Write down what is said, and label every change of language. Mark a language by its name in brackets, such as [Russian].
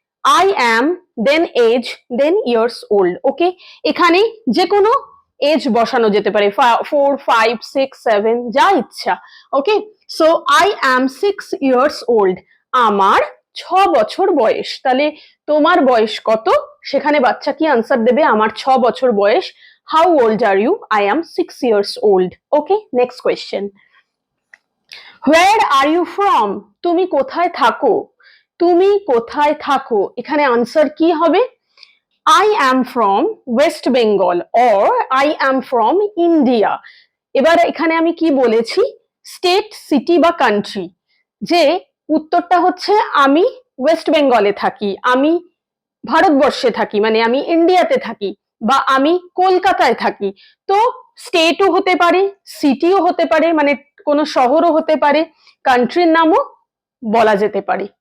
[English] I am then age then years old. [Bangla] ওকে, এখানে যে কোনো এজ বসানো যেতে পারে, 4, 5, 6, 7 যা ইচ্ছা। ওকে, so [English] I am 6 years old. [Bangla] আমার 6 বছর বয়স। তাহলে তোমার বয়স কত? সেখানে বাচ্চা কি আনসার দেবে? আমার 6 বছর বয়স। [English] How old are you? I am 6 years old. Okay, next question. Where are you from? [Bangla] তুমি কোথায় থাকো? তুমি কোথায় থাকো? এখানে আনসার কি হবে? [English] I am from West Bengal or I am from India. [Bangla] এবার এখানে আমি কি বলেছি? স্টেট, সিটি বা কান্ট্রি। যে উত্তরটা হচ্ছে আমি ওয়েস্ট বেঙ্গলে থাকি, আমি ভারতবর্ষে থাকি, মানে আমি ইন্ডিয়াতে থাকি, বা আমি কলকাতায় থাকি। তো স্টেটও হতে পারে, সিটিও হতে পারে, মানে কোনো শহরও হতে পারে, কান্ট্রির নামও বলা যেতে পারে।